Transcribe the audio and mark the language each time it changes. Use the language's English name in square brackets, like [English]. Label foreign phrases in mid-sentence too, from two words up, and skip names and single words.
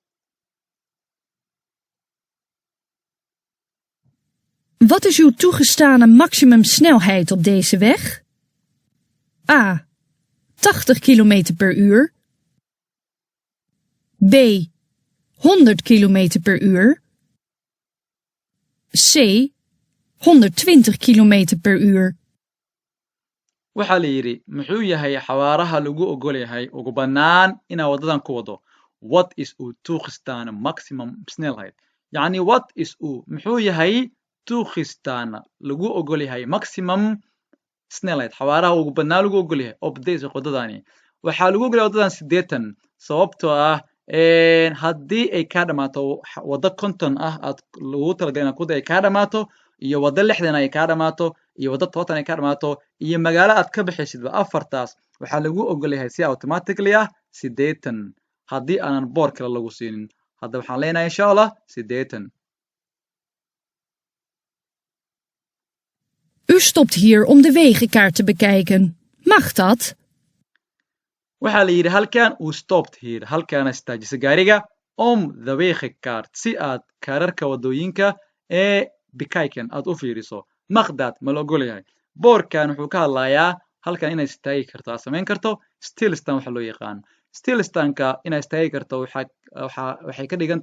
[Dutch] Wat is uw toegestane maximumsnelheid op deze weg? A. 80 km per uur. B. 100 km per uur. C. 120 km per uur. [Somali] waxaa la yidhi muxuu yahay xawaaraha lagu ogol yahay ugu bannaan inaad waddadan ku wado [Dutch] what is u toegestane maximum snelheid [Somali] yacni [Dutch] what is u [Somali] muxuu yahay toegestane lagu ogol yahay [Dutch] maximum snelheid [Somali] xawaaraha ugu bannaan lagu ogol yahay [Dutch] op deze [Somali] waddadani waxaa lagu ogol yahay waddadan 80 sababtoo ah haddii ay kaa dhammaato waddo 50 ah aad lagu talagalay inaad ku wada ay kaa dhammaato iyo waddo 60 ay kaa dhammaato iyo waddo 70 ay kaa dhammaato iyo magaalo aad ka baxaysidba afartaas waxaa lagu ogol yahay si automatically ah 80 haddii aanan boor kale lagu siinin hadda waxaan leenahay [Arabic] insha allah [Somali] 80 [Dutch] U stopt hier om de wegenkaart te bekijken. Mag dat? [Somali] waxaa la yidhi halkan [Dutch] uu stopped here [Somali] halkaana istaajisa gaariga [Dutch] om the wegenkaart [Somali] si aad kaararka waddooyinka ee bikaykan aad u fiiriso maqdaad ma la ogol yahay boorkan wuxuu ka hadlayaa halkan inaad istaagi karto aad samayn karto stillstan waxa loo yaqaan stillstanka inaad istaagi karto waxay ka dhigan